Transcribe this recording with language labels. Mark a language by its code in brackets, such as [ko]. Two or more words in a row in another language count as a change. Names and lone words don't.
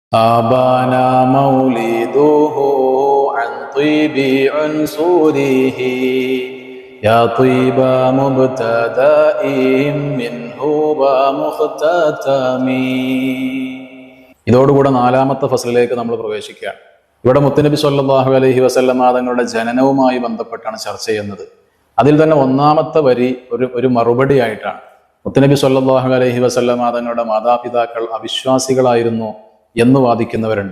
[ar] آبانا مولده عن طيب عنصره يا طيب مبتدأ منه ومختتم. [ml] ഇതോടുകൂടെ നാലാമത്തെ ഫസലിലേക്ക് നമ്മൾ പ്രവേശിക്കുകയാണ്. ഇവിടെ മുത്തുനബി [ar] صلى الله عليه وسلم [ml] തങ്ങളുടെ ജനനവുമായി ബന്ധപ്പെട്ടാണ് ചർച്ച ചെയ്യുന്നത്. അതിൽ തന്നെ ഒന്നാമത്തെ വരി ഒരു മറുപടി ആയിട്ടാണ്. മുത്തുനബി [ar] صلى الله عليه وسلم [ml] തങ്ങളുടെ മാതാപിതാക്കൾ അവിശ്വാസികളായിരുന്നു എന്ന് വാദിക്കുന്നവരുണ്ട്.